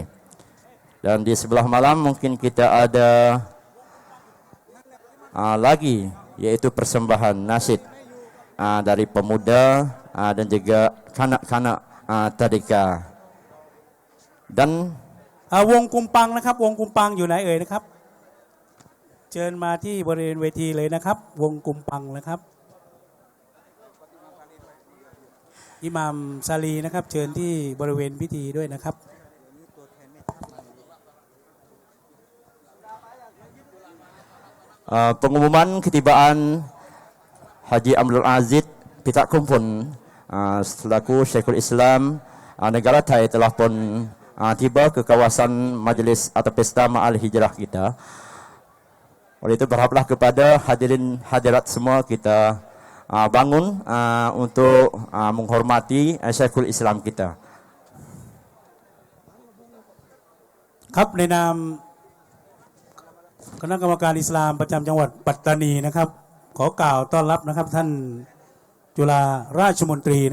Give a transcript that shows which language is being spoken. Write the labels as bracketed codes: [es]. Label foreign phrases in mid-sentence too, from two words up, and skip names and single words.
[ms] Dan di sebelah malam mungkin kita ada lagi, yaitu persembahan nasyid dari pemuda dan juga kanak-kanak tadika. Dan [th] วงกุมปังนะครับวงกุมปังอยู่ไหนเอ่ยนะครับเชิญมาที่บริเวณเวทีเลยนะครับวงกุมปังนะครับอิหม่ามซาลีนะครับเชิญที่บริเวณพิธีด้วยนะครับ [ms] pengumuman ketibaan Haji Abdul Aziz Pitak Kumpul selaku Syekhul Islam negara Thai telah pun tiba ke kawasan majlis atau pesta Ma'al Hijrah kita. Oleh itu berharaplah kepada hadirin hadirat semua kita bangun untuk menghormati Syekhul Islam kita. [th] ครับในนามคณะกรรมการอิสลามประจำจังหวัดปัตตานีนะครับขอกล่าวต้อนรับนะครับท่านจุฬาราชมนตรีนะครับ